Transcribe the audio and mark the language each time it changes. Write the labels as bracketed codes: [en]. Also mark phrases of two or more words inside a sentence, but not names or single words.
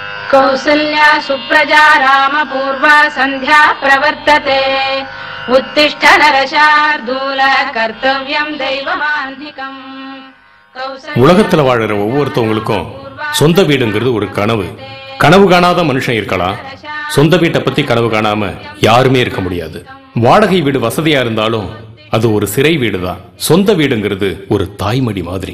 [sa] कौसल्या सुप्रजा रामपूर्वा सन्ध्या प्रवर्तते उत्तिष्ठ नरशार्दूल कर्तव्यं दैवमान्धिकम्. [ta] உலகத்துல வாழற ஒவ்வொருத்தவங்களுக்கும் சொந்த வீடுங்கிறது ஒரு கனவு. கனவு காணாத மனுஷன் இருக்கலாம், சொந்த வீட்டை பத்தி கனவு காணாம யாருமே இருக்க முடியாது. வாடகை வீடு வசதியா இருந்தாலும் அது ஒரு சிறை வீடுதான். சொந்த வீடுங்கிறது ஒரு தாய்மடி மாதிரி.